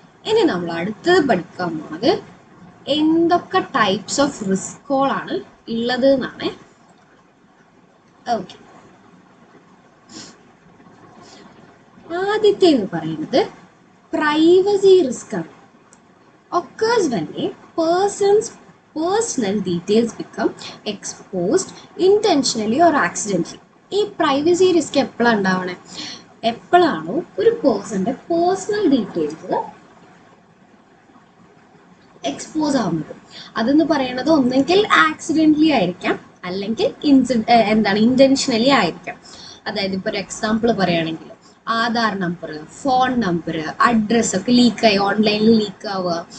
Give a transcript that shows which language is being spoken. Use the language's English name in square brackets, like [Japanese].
[Malayalam] ഇനി നമ്മൾ അടുത്തത് പഠിക്കാൻ പോണത് എന്തൊക്കെ ടൈപ്സ് ഓഫ് റിസ്കുകളാണ് ഉള്ളത് എന്നാണ്. ഓക്കെ, ആദ്യത്തെ എന്ന് പറയുന്നത് പ്രൈവസി റിസ്ക് ആണ്. [English] occurs when a person's personal details become exposed intentionally or accidentally. [Malayalam] ഈ പ്രൈവസി റിസ്ക് എപ്പോഴാണ് ഉണ്ടാവണേ? എപ്പോഴാണോ ഒരു പേഴ്സൻ്റെ പേഴ്സണൽ ഡീറ്റെയിൽസ് എക്സ്പോസ് ആവുന്നത്. അതെന്ന് പറയുന്നത് ഒന്നെങ്കിൽ ആക്സിഡൻ്റലി ആയിരിക്കാം, അല്ലെങ്കിൽ ഇൻറ്റൻഷനലി ആയിരിക്കാം. അതായത് ഇപ്പോൾ ഒരു എക്സാമ്പിൾ പറയുകയാണെങ്കിൽ Aadhaar number, phone number, address ഒക്കെ ലീക്കായി ഓൺലൈനിൽ ലീക്ക് ആവുക.